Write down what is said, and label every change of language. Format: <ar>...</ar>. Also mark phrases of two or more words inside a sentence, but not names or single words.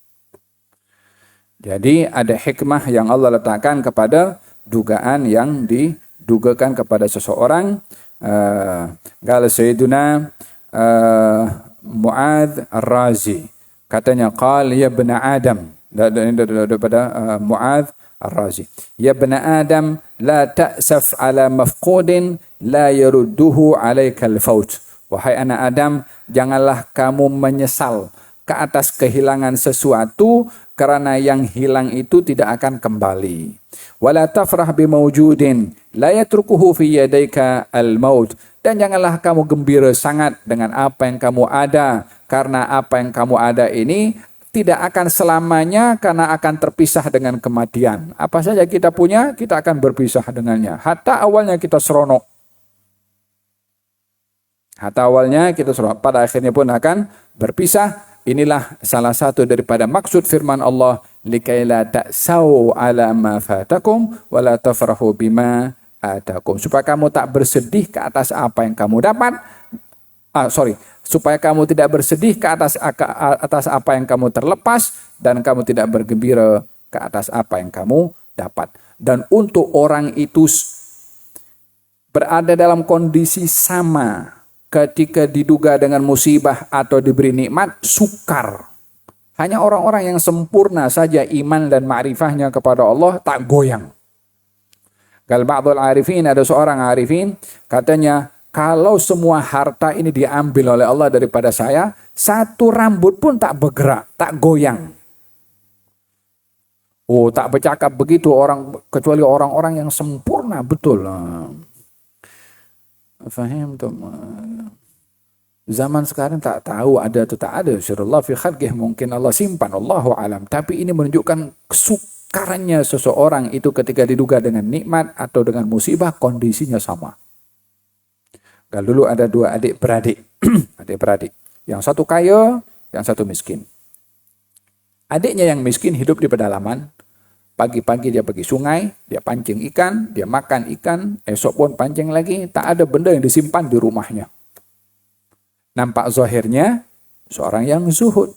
<ms>Jadi ada hikmah yang Allah letakkan kepada dugaan yang didugakan kepada seseorang.</ms> <ar>قال سيدنا معاذ الرازي, katanya قال يا ابن آدم, daripada Mu'adz Ar-Razi, يا ابن آدم لا تأسف على مفقود لا يرده عليك الفوت.</ar> <ms>Wahai anak Adam, janganlah kamu menyesal ke atas kehilangan sesuatu, karena yang hilang itu tidak akan kembali.</ms> <ar>ولا تفرح بموجود لا يتركه في يديك الموت.</ar> <ms>Dan janganlah kamu gembira sangat dengan apa yang kamu ada, karena apa yang kamu ada ini tidak akan selamanya, karena akan terpisah dengan kematian. Apa saja kita punya, kita akan berpisah dengannya. Hatta awalnya kita seronok. Hatta awalnya kita seronok, pada akhirnya pun akan berpisah. Inilah salah satu daripada maksud firman Allah,</ms> <ar>لكيلا تأسوا على ما فاتكم ولا تفرحوا بما آتاكم.</ar> <ms>Supaya kamu tak bersedih ke atas apa yang kamu dapat. Supaya kamu tidak bersedih ke atas apa yang kamu terlepas, dan kamu tidak bergembira ke atas apa yang kamu dapat. Dan untuk orang itu berada dalam kondisi sama ketika diduga dengan musibah atau diberi nikmat, sukar. Hanya orang-orang yang sempurna saja iman dan ma'rifahnya kepada Allah tak goyang.</ms> <ar>قال بعض العارفين,</ar> <ms>ada seorang arifin, katanya, kalau semua harta ini diambil oleh Allah daripada saya, satu rambut pun tak bergerak, tak goyang. Oh, tak bercakap begitu orang, kecuali orang-orang yang sempurna betul. Faham tuh? Zaman sekarang tak tahu ada atau tak ada.</ms> <ar>سر الله في خلقه,</ar> <ms>mungkin Allah simpan,</ms> <ar>الله أعلم.</ar> <ms>Tapi ini menunjukkan kesukarannya seseorang itu ketika diduga dengan nikmat atau dengan musibah, kondisinya sama. Kalau dulu ada dua adik-beradik, adik-beradik. Yang satu kaya, yang satu miskin. Adiknya yang miskin hidup di pedalaman. Pagi-pagi dia pergi sungai, dia pancing ikan, dia makan ikan, esok pun pancing lagi, tak ada benda yang disimpan di rumahnya. Nampak zahirnya seorang yang zuhud.</ms>